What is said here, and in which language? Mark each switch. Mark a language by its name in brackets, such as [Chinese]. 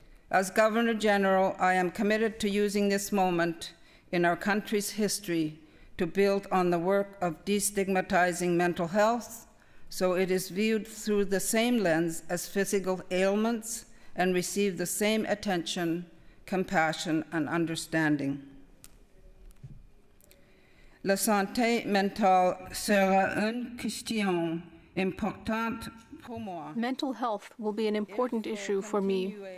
[English] As Governor General, I am committed to using this moment in our country's history to build on the work of destigmatizing mental health so it is viewed through the same lens as physical ailments and receive the same attention, compassion, and understanding. [French] La santé mentale sera une question importante pour moi. [English] Mental health will be an important issue for me.